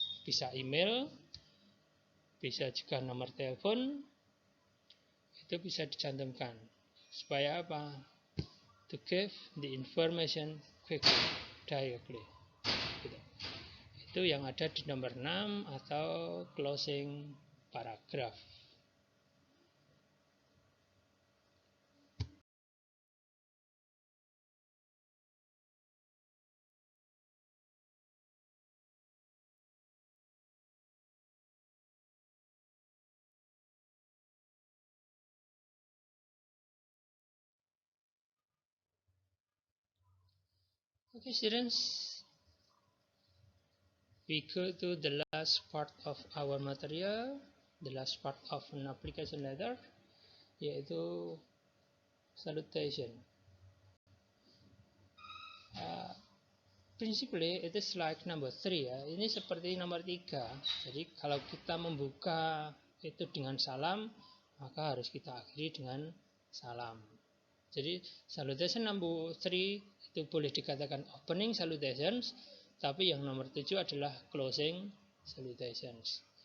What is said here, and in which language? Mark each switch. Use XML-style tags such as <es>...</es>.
<id>Bisa email, bisa juga nomor telepon, itu bisa dicantumkan. Supaya apa?</id> <en>To give the information quickly, directly.</en> <id>Gitu. Itu yang ada di nomor 6 atau closing paragraph.</id> <en>Okay, students, we go to the last part of our material, the last part of an application letter,</en> <id>yaitu</id> <en>salutation. Principally it is like number 3 ya.</en> <id>Ini seperti nomor 3. Jadi kalau kita membuka itu dengan salam, maka harus kita akhiri dengan salam. Jadi salutation number 3 itu boleh dikatakan opening salutations, tapi yang nomor 7 adalah closing salutations.</id>